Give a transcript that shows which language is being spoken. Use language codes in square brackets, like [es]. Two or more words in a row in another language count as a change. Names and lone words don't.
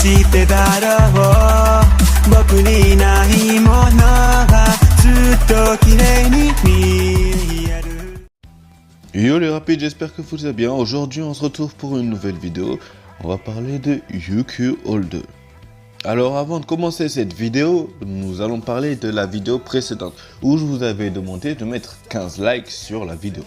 [ja] ってだろう僕にないものがずっと綺麗に見える [fr] Yo les rapides, j'espère que vous allez bien. Aujourd'hui on se retrouve pour une nouvelle vidéo. On va parler de UQ Hall 2. Alors avant de commencer cette vidéo, nous allons parler de la vidéo précédente où je vous avais demandé de mettre 15 likes sur la vidéo.